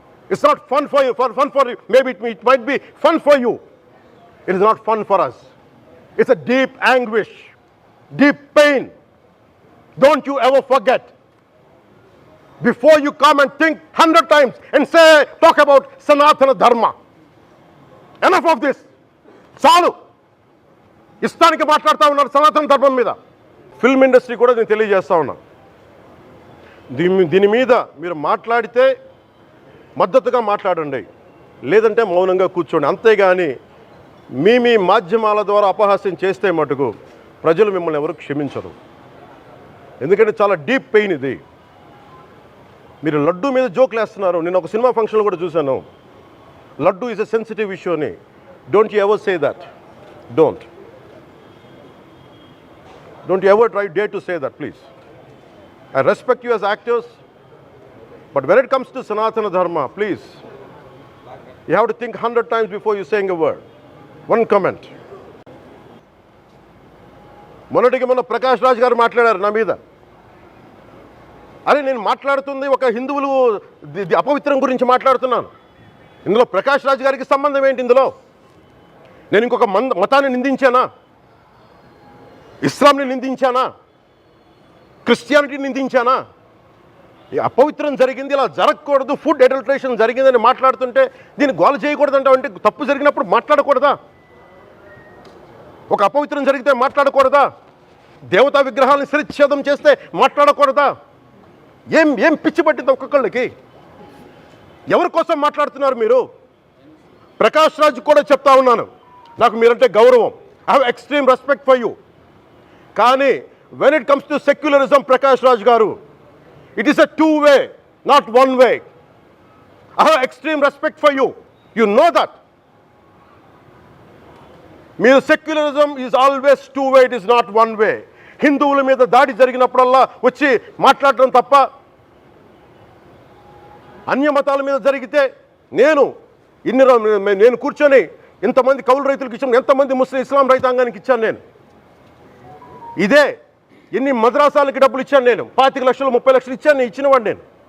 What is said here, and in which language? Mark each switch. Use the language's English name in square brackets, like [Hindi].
[English] It's not fun for you, maybe it might be fun for you. It is not fun for us. It's a deep anguish, deep pain. Don't you ever forget. Before you come and think 100 times and say, talk about Sanatana Dharma. Enough of this. [Telugu] చాలు. ఇష్టానికి మాట్లాడుతూ ఉన్నారు సనాతన ధర్మం మీద. Film industry కూడా నేను తెలియజేస్తా ఉన్నా. దీని మీద మీరు మాట్లాడితే మద్దతుగా మాట్లాడండి, లేదంటే మౌనంగా కూర్చోండి. అంతేగాని మీ మాధ్యమాల ద్వారా అపహాస్యం చేస్తే మటుకు ప్రజలు మిమ్మల్ని ఎవరు క్షమించరు. ఎందుకంటే చాలా డీప్ పెయిన్ ఇది. మీరు లడ్డు మీద జోక్లు వేస్తున్నారు. నేను ఒక సినిమా ఫంక్షన్లో కూడా చూశాను. [English] Laddu is a sensitive issue అని. Don't you ever say that. Don't you ever dare to say that, please. I respect you as actors, but when it comes to Sanatana Dharma, please, you have to think 100 times before you saying a word. One comment. [Telugu] మొన్నటికి మొన్న ప్రకాష్ రాజ్ గారు మాట్లాడారు నా మీద. అరే నేను మాట్లాడుతుంది ఒక హిందువులు అపవిత్రం గురించి మాట్లాడుతున్నాను. ఇందులో ప్రకాష్ రాజ్ గారికి సంబంధం ఏంటి? ఇందులో నేను ఇంకొక మతాన్ని నిందించానా? ఇస్లాంని నిందించానా? క్రిస్టియానిటీని నిందించానా? ఈ అపవిత్రం జరిగింది, ఇలా జరగకూడదు, ఫుడ్ అడల్ట్రేషన్ జరిగిందని మాట్లాడుతుంటే దీన్ని గోల చేయకూడదంటే అంటే తప్పు జరిగినప్పుడు మాట్లాడకూడదా? ఒక అపవిత్రం జరిగితే మాట్లాడకూడదా? దేవతా విగ్రహాలను శిరచ్ఛేదం చేస్తే మాట్లాడకూడదా? ఏం పిచ్చి పట్టింది ఒక్కొక్కళ్ళకి? ఎవరి కోసం మాట్లాడుతున్నారు మీరు? ప్రకాష్ రాజ్ కూడా చెప్తా ఉన్నాను, నాకు మీరంటే గౌరవం. [English] I have extreme respect for you. కానీ when it comes to secularism, Prakash Raj Garu, it is a two-way, not one-way. I have extreme respect for you. You know that. Mere secularism is always two-way, it is not one-way. [Telugu] హిందువుల మీద దాడి జరిగినప్పుడల్లా వచ్చి మాట్లాడడం తప్ప, అన్య మతాల మీద జరిగితే నేను కూర్చొని ఇంతమంది కౌలు రైతులకు ఇచ్చాను, ఎంతమంది ముస్లిం ఇస్లాం రైతాంగానికి ఇచ్చాను నేను. ఇదే ఎన్ని మద్రాసాలకి డబ్బులు ఇచ్చాను నేను. 25 లక్షలు 30 లక్షలు ఇచ్చాను, ఇచ్చినవాడిని నేను.